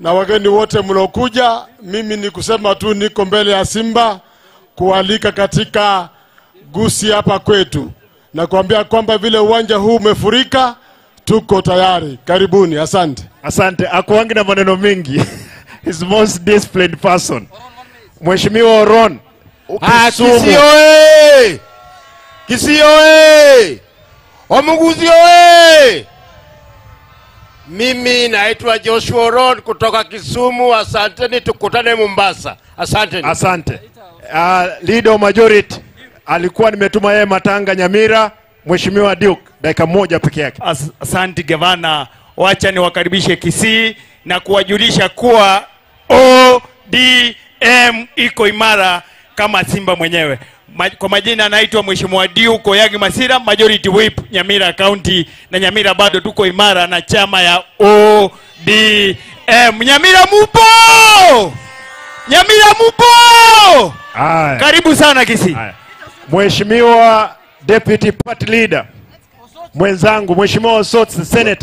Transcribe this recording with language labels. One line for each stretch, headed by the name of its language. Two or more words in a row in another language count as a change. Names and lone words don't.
Swahili: na wageni wote mlokuja. Mimi ni kusema tu niko mbele ya Simba kualika katika Gusii hapa kwetu, na kuambia kwamba vile uwanja huu umefurika, tuko tayari. Karibuni, asante. Asante. Akuangi na maneno mingi.
English: His most disciplined person.
Swahili: Mheshimiwa Oron. Kisii oye! Kisii oye! Omuguzi oye! Mimi naitwa Joshua Oron kutoka Kisumu. Asanteni, tukutane Mombasa. Asanteni. Asante.
English: Leader majority
Swahili: alikuwa nimetuma yeye Matanga Nyamira. Mheshimiwa Duke, dakika moja peke yake. Asante gavana, wacha niwakaribishe Kisii na kuwajulisha kuwa ODM iko imara kama Simba mwenyewe. Kwa majina anaitwa Mheshimiwa Duke Oyagi Masira,
English: Majority Whip
Swahili: Nyamira County, na Nyamira bado tuko imara na chama ya ODM. Nyamira mupo! Nyamira mupo! Karibu sana Kisii. Mheshimiwa
English: Deputy Party Leader
Swahili: mwenzangu, Mheshimiwa Sots Senator.